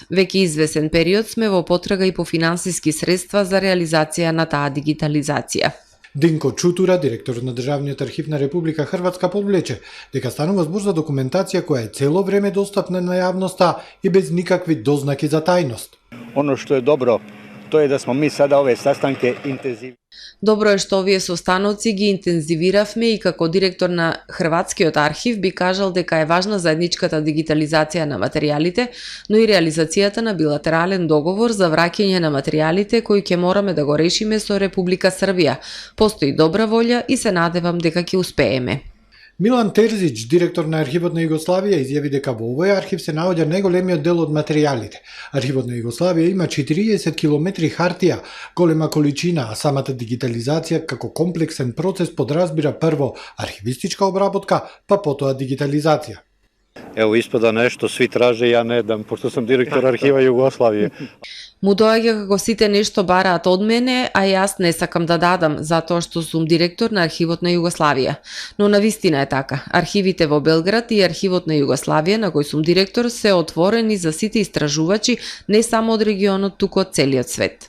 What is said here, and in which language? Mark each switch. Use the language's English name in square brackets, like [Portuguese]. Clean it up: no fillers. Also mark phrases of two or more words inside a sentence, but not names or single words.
[Macedonian] Веќе извесен период сме во потрага и по финансиски средства за реализација на таа дигитализација. Динко Чутура, директор на Државниот архив на Република Хрватска, подвлече дека станува збор за документација која е цело време достапна на јавноста и без никакви дознаки за тајност. [Croatian] Ono što je dobro, to je da smo mi sada ove sastanke intenzivni. [Macedonian] Добро е што овие состаноци ги интензивиравме и како директор на Хрватскиот архив би кажал дека е важна заедничката дигитализација на материјалите, но и реализацијата на билатерален договор за враќање на материјалите кои ќе мораме да го решиме со Република Србија. Постои добра волја и се надевам дека ќе успееме. Милан Терзич, директор на Архивот на Југославија, изјави дека во овој архив се наоѓа најголемиот дел од материјалите. Архивот на Југославија има 40 километри хартија, голема количина, а самата дигитализација како комплексен процес подразбира прво архивистичка обработка, па потоа дигитализација. [Serbian] Evo ispada nešto svi traže, ja ne dam, pošto sam direktor arhiva Jugoslavije. [Macedonian] Му доаѓа како сите нешто бараат од мене, а јас не сакам да дадам, затоа што сум директор на Архивот на Југославија. Но навистина е така. Архивите во Белград и Архивот на Југославија, на кој сум директор, се отворени за сите истражувачи, не само од регионот, туку од целиот свет.